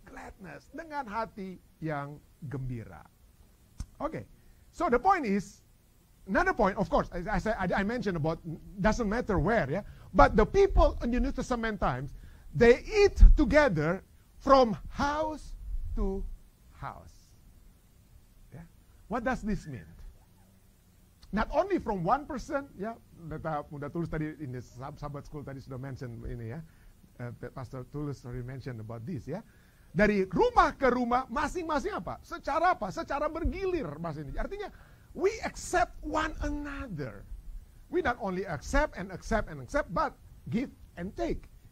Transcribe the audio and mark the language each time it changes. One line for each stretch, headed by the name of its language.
Indonesian: Gladness dengan hati yang gembira. Okay.
English: So the point is, another point, of course, as I mentioned about, doesn't matter where, yeah. But the people in the New Testament times, they eat together from house to house. Yeah. What does this mean? Not only from one person, ya.
Indonesian: Muda Tulus tadi
English: in the Sabbath school
Indonesian: tadi sudah mention ini ya.
English: Pastor Tulus already mentioned about this ya.
Indonesian: Dari rumah ke rumah masing-masing apa? Secara apa? Secara bergilir bahasa ini.
English: Artinya we accept one another. We not only accept, but give and take.